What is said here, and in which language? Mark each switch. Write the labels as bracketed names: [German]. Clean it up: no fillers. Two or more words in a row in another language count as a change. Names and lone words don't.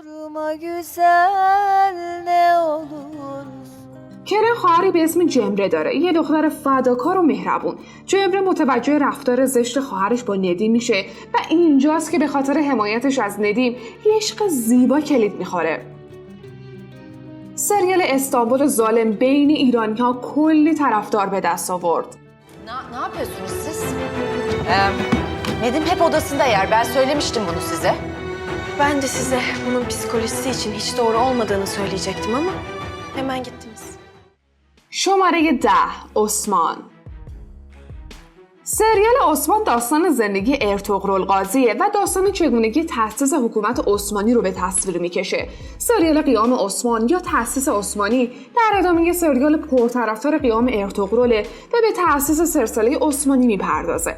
[Persian] کرن خواهری به اسم جمره داره، یه دختر فداکار و مهربون. جمره متوجه رفتار زشت خواهرش با ندیم میشه و اینجاست که به خاطر حمایتش از ندیم یه عشق زیبا کلید میخوره. سریال استانبول ظالم بین ایرانی‌ها کلی طرفدار به دست آورد. [Turkish] Ne yapıyorsunuz siz? Nedim hep odasında yer. Ben söylemiştim bunu size. Ben de size bunun psikolojisi için hiç doğru olmadığını söyleyecektim ama hemen gittiniz. [Persian] شماره 10 عثمان. سریال عثمان داستان زندگی ارطغرل قاضیه و داستان چگونگی تأسیس حکومت عثمانی رو به تصویر میکشه. سریال قیام عثمان یا تأسیس عثمانی در ادامه سریال پرطرفدار قیام ارطغرل و به تأسیس سلسله عثمانی میپردازه.